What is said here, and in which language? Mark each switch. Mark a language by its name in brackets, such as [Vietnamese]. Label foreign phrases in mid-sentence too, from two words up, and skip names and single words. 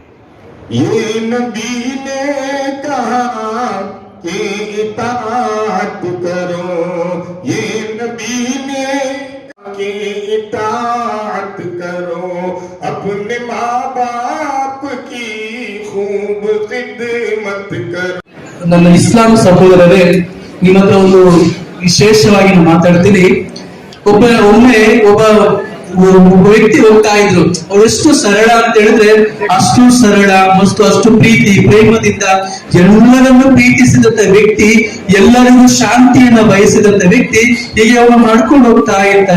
[Hindi] ये नबी ने कहा कि इताअत करो, ये नबी ने कि इताअत करो, अपने माँ बाप की खूब खिदमत करो। [Kannada] ನನ್ನ ಇಸ್ಲಾಂ ಸಹೋದರರೇ, ನಿಮ್ಮ ಹತ್ರ ಒಂದು ವಿಶೇಷವಾಗಿ ನಾನು ಮಾತಾಡ್ತೀನಿ। ಒಮ್ಮೆ ಒಬ್ಬ ವ್ಯಕ್ತಿ ಹೋಗ್ತಾ ಇದ್ರು, ಅವ್ರು ಎಷ್ಟು ಸರಳ ಅಂತ ಹೇಳಿದ್ರೆ ಅಷ್ಟು ಸರಳ ಮತ್ತು ಅಷ್ಟು ಪ್ರೀತಿ ಪ್ರೇಮದಿಂದ ಎಲ್ಲರನ್ನು ಪ್ರೀತಿಸಿದಂತ ವ್ಯಕ್ತಿ, ಎಲ್ಲರಿಗೂ ಶಾಂತಿಯನ್ನ ಬಯಸಿದಂತ ವ್ಯಕ್ತಿ, ಹೀಗೆ ಅವರು ನಡ್ಕೊಂಡು ಹೋಗ್ತಾ ಇರ್ತಾರೆ।